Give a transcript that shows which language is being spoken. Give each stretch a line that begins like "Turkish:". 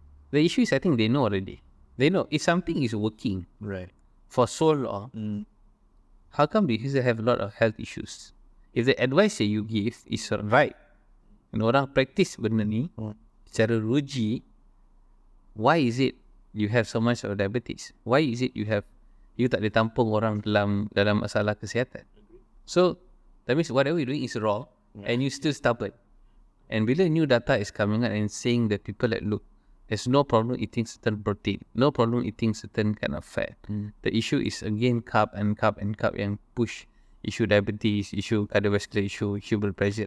English: The issue is, I think they know already. They know if something is working for so long, how come they have a lot of health issues? If the advice that you give is right, and
Malay: orang practice benda ni secara ruji,
English: why is it you have so much of diabetes? Why is it you
Malay: tak boleh tampung orang dalam masalah kesihatan?
English: So that means whatever you're doing is wrong, and you still stubborn. And bila new data is coming out and saying that people like, look, there's no problem eating certain protein, no problem eating certain kind of fat. The issue is again carb yang push issue diabetes, issue cardiovascular issue blood pressure.